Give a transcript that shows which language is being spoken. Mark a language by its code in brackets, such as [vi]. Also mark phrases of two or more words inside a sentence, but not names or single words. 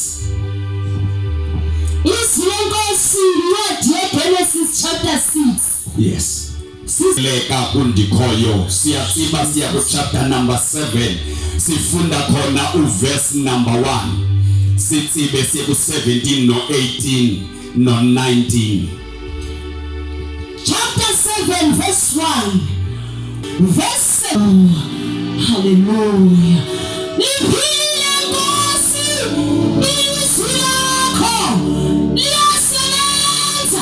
[ss] Isilongosi incwadi yeGenesis chapter 6. [en] Yes. [ss] Sisileka kundikhoyo siyatsiba siya kuchapter number 7. Sifunda khona uverse number 1. Sitsibe siye ku17 no18 no19. [en] Chapter 7 verse 1. Verse 7. Hallelujah. [ss] Niphile Nkosi, ilizwi lakho liyasebenza.